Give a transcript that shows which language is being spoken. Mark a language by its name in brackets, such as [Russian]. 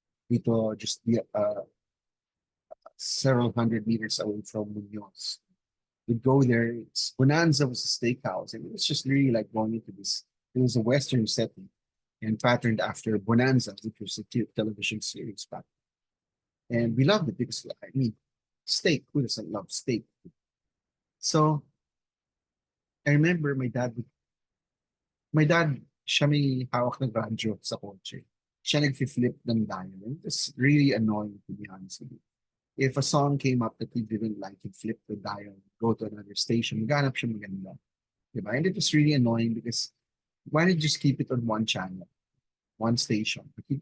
[English] Dito, just several hundred meters away from Munoz. We'd go there. Bonanza was a steakhouse, and it was just really like going into this. It was a Western setting and patterned after Bonanza, which was a television series back. And we loved it because, I mean, steak. Who doesn't love steak? So I remember my dad, [Filipino] siya may hawak ng radyo sa kotse. Siya nag-flip ng dial. [English] It was really annoying, to be honest with you. If a song came up that we didn't like, he'd flip the dial, go to another station, [Filipino] maghanap siya maganda. [English] Diba? And it was really annoying because why not just keep it on one channel, one station?